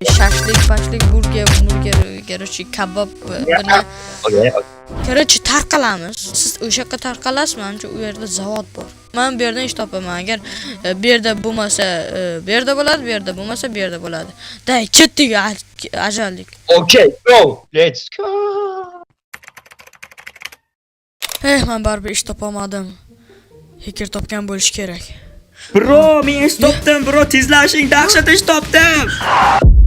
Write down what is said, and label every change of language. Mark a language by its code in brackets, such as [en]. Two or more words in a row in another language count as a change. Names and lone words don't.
[uz] shashlik, burger, короче, kabob buni Okay. короче tarqalamiz. Siz o'sha yoqqa tarqalasizmi? Menimcha u yerda zavod bor. Men bu yerdan ish topaman. Agar bu yerda bo'lmasa, bu yerda bo'ladi, bu yerda bo'lmasa, bu yerda bo'ladi. Day, ketdik ajallik. [en] Okay, go. Let's go. [uz] Men baribir ish topolmadim. Hacker topgan bo'lish kerak. Bro, men ish topdim, bro. Tezlashing, dahshat ish topdim.